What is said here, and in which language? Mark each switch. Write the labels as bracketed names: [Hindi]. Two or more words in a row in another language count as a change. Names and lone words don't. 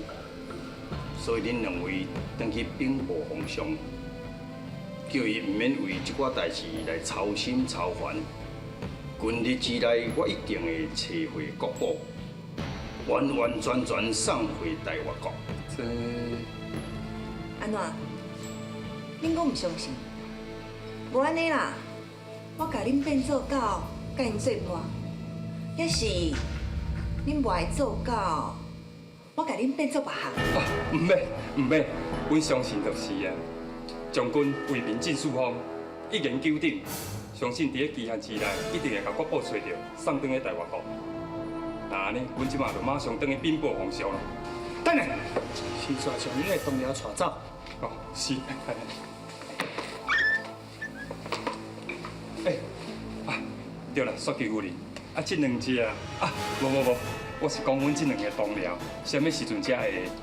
[Min Nan Chinese] 所以恁2位当去禀报皇上，叫伊唔免为这寡代志来操心操烦。今日之内，我一定会找回国宝，完完全全送回大越国。这安怎？恁阁唔相信？无安尼啦， 我甲恁变做狗，甲因做伴，还是恁无爱做狗，我甲恁变做别项？唔免，阮相信就是啊。将军为民尽四方，一言九鼎，相信伫个期限之内，一定会甲国宝找到，送转去台湾国。那安尼，阮即马就马上转去禀报皇上咯。等下，是带上恁的同僚带走。哦，是。对了，雪姬夫人，这两只无，我是讲阮这两个同僚，什么时阵才会？